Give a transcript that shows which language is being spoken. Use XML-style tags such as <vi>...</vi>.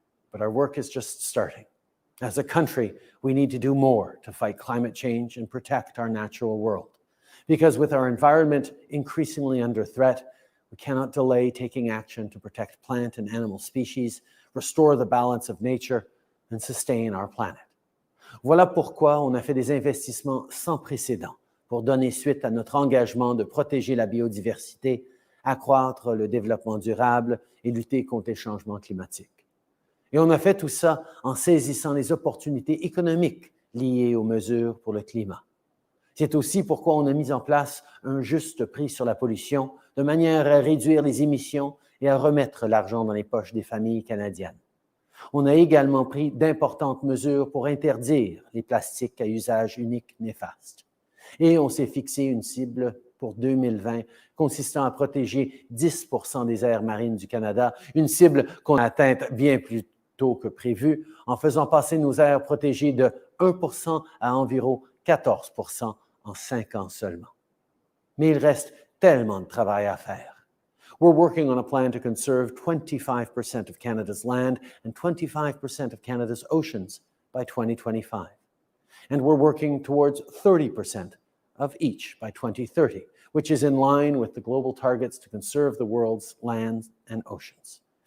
<en>But our work is just starting. As a country, we need to do more to fight climate change and protect our natural world. Because with our environment increasingly under threat, we cannot delay taking action to protect plant and animal species, restore the balance of nature, and sustain our planet.</en> <fr>Voilà pourquoi on a fait des investissements sans précédent pour donner suite à notre engagement de protéger la biodiversité, accroître le développement durable et lutter contre les changements climatiques. Et on a fait tout ça en saisissant les opportunités économiques liées aux mesures pour le climat. C'est aussi pourquoi on a mis en place un juste prix sur la pollution, de manière à réduire les émissions et à remettre l'argent dans les poches des familles canadiennes. On a également pris d'importantes mesures pour interdire les plastiques à usage unique néfaste. Et on s'est fixé une cible pour 2020 consistant à protéger 10% des aires marines du Canada, une cible qu'on a atteinte bien plus tôt que prévu en faisant passer nos aires protégées de 1% à environ 14% en 5 ans seulement. Mais il reste tellement de travail à faire.</fr> <en>We're working on a plan to conserve 25% of Canada's land and 25% of Canada's oceans by 2025. And we're working towards 30% of each by 2030, which is in line with the global targets to conserve the world's lands and oceans.</en>